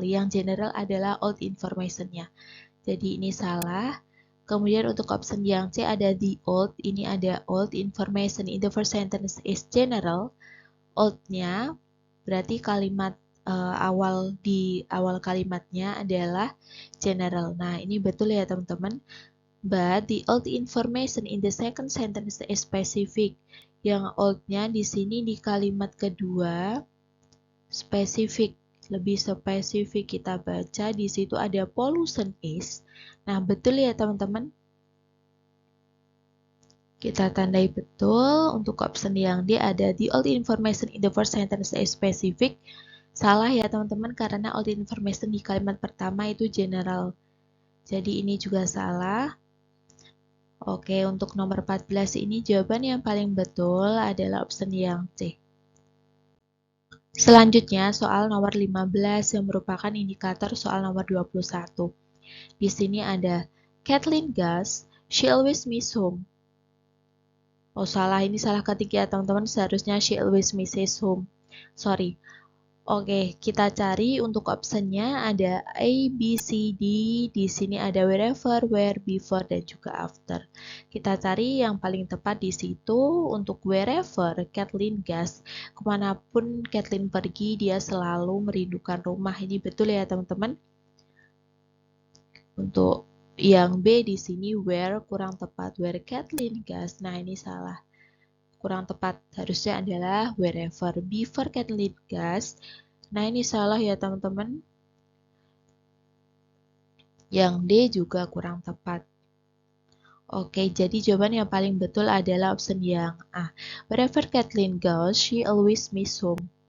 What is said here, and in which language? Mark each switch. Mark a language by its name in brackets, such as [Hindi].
[Indonesian] Yang general adalah old information-nya. Jadi ini salah. Kemudian untuk option yang C ada the old. Ini ada [English] old information in the first sentence is general. [Indonesian] Old-nya berarti kalimat di awal kalimatnya adalah general. Nah, ini betul ya teman-teman. [English] But the old information in the second sentence is specific. [Indonesian] Yang old-nya di sini di kalimat kedua spesifik. Lebih spesifik. Kita baca di situ ada pollution is. Nah, betul ya teman-teman. Kita tandai betul. Untuk option yang D ada [English] the old information in the first sentence is specific. [Indonesian] Salah ya teman-teman, karena old information di kalimat pertama itu general. Jadi ini juga salah. Oke, untuk nomor 14 ini jawaban yang paling betul adalah option yang C. Selanjutnya, soal nomor 15 yang merupakan indikator soal nomor 21. Di sini ada Kathleen Gus, [English] she always miss home. [Indonesian] Oh, salah. Ini salah ketik ya, teman-teman. Seharusnya [English] she always misses home. Sorry. [Indonesian] Oke, kita cari untuk optionnya ada A, B, C, D. Di sini ada wherever, where, before, dan juga after. Kita cari yang paling tepat di situ. Untuk wherever, Kathleen Gus. Kemanapun Kathleen pergi, dia selalu merindukan rumah. Ini betul ya teman-teman. Untuk yang B di sini where kurang tepat. Where Kathleen Gus. Nah, ini salah. Kurang tepat, harusnya adalah wherever. Before Kathleen Gus. Nah, ini salah ya teman-teman. Yang D juga kurang tepat. Oke, jadi jawaban yang paling betul adalah option yang A. [English] Wherever Kathleen goes, she always miss home.